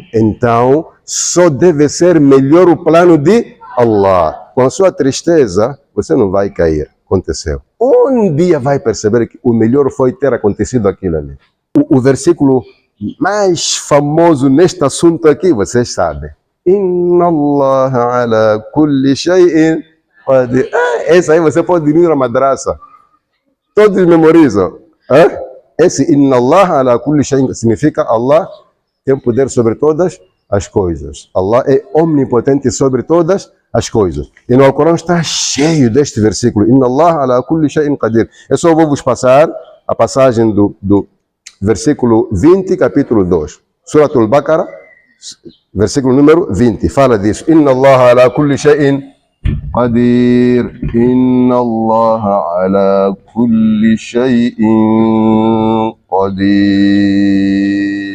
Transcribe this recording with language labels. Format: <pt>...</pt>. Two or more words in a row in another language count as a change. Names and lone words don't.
<pt>Então, só deve ser melhor o plano de Allah. Com a sua tristeza, você não vai cair. Aconteceu. Um dia vai perceber que o melhor foi ter acontecido aquilo ali. O versículo mais famoso neste assunto aqui, vocês sabem.</pt> <ar>إن الله على كل شيء قدير.</ar> <pt>Essa aí você pode ir na madraça. Todos memorizam. Esse</pt> <ar>إن الله على كل شيء</ar> <pt>significa Allah tem poder sobre todas as coisas. Allah é omnipotente sobre todas as coisas. E no Alcorão está cheio deste versículo.</pt> <ar>إن الله على كل شيء قدير.</ar> <pt>Eu só vou vos passar a passagem do versículo 20, capítulo 2. Suratul Baqarah, versículo número 20. Fala disso.</pt> <ar>إن الله على كل شيء قدير. إن الله على كل شيء قدير.</ar>